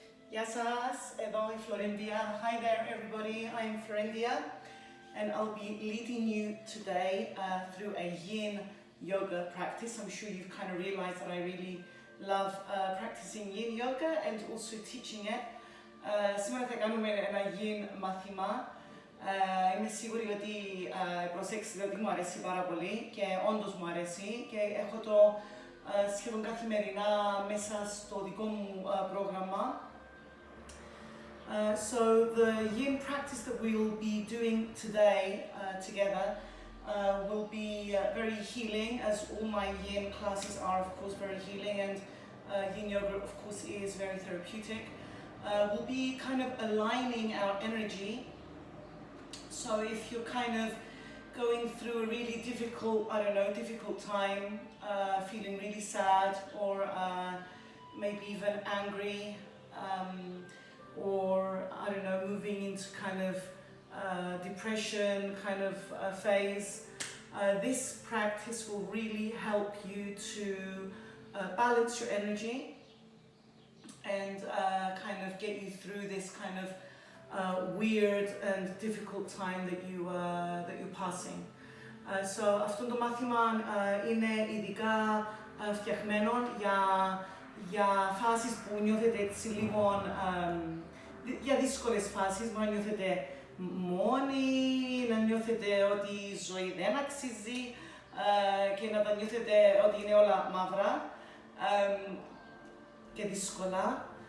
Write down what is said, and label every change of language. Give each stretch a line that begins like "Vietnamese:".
Greek: Γεια σας, εδώ η Florindia.
English: Hi there everybody, I'm Florindia and I'll be leading you today through a Yin Yoga practice. I'm sure you've kind of realized that I really love practicing Yin Yoga and also teaching it.
Greek: Σήμερα θα κάνουμε ένα Yin μάθημα. Είμαι σίγουρη ότι προσέξετε ότι μου αρέσει πάρα πολύ και όντως μου αρέσει και έχω το σχεδόν καθημερινά μέσα στο δικό μου πρόγραμμα.
English: So the Yin practice that we will be doing today together will be very healing, as all my Yin classes are, of course, very healing, and Yin Yoga, of course, is very therapeutic. We'll be kind of aligning our energy. So if you're kind of going through a really difficult time, feeling really sad or maybe even angry, or moving into kind of depression kind of phase, this practice will really help you to balance your energy and kind of get you through this kind of weird and difficult time that you're passing.
Greek: So αυτό το μάθημα είναι ειδικά φτιαγμένο για φάσεις που νιώθετε έτσι λίγο, για δύσκολες φάσεις, μπορεί να νιώθετε μόνοι, να νιώθετε ότι η ζωή δεν αξίζει και να τα νιώθετε ότι είναι όλα μαύρα και δύσκολα.